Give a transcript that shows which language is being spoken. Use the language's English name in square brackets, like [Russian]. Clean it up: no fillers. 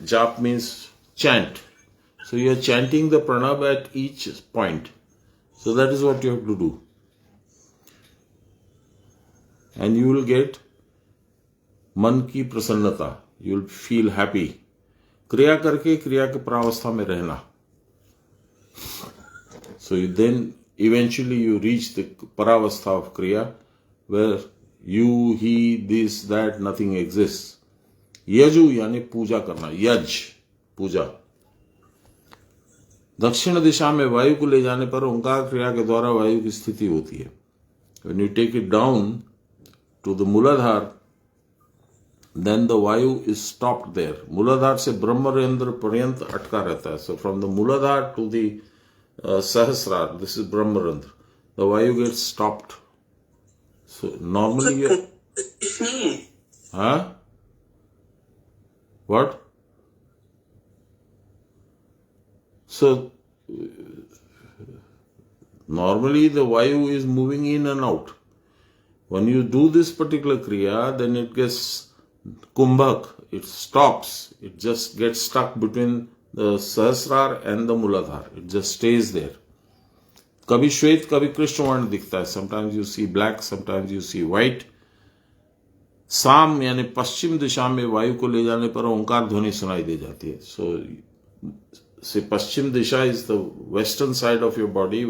[English] Jap means chant. So you are chanting the pranab at each point. So that is what you have to do. And you will get [Hindi] मन की प्रसन्नता. [English] You will feel happy. [Hindi] क्रिया करके क्रिया के परावस्था में रहना. [English] So then eventually you reach the paraवस्था of kriya where you, he, this, that, nothing exists. [Hindi] यजु यानी पूजा करना. यज, पूजा. दक्षिण दिशा में वायु को ले जाने पर ओंकार क्रिया के द्वारा वायु की स्थिति होती है. [English] When you take it down to the Muladhar, then the Vayu is stopped there. [Hindi] Muladhar से ब्रह्मरेंद्र पर्यंत अटका रहता है. [English] So from the Muladhar to the Sahasrar, this is Brahmarandra. The Vayu gets stopped. So normally you... Huh? What? So normally the Vayu is moving in and out. When you do this particular kriya, then it gets kumbhak. It stops. It just gets stuck between the Sahasrar and the Muladhar. It just stays there. [Hindi] कभी श्वेत कभी कृष्ण वर्ण दिखता है. [English] Sometimes you see black, sometimes you see white. [Hindi] साम यानी पश्चिम दिशा में वायु को ले जाने पर ओंकार ध्वनि सुनाई दे जाती है. [English] So पश्चिम दिशा is the western side of your body.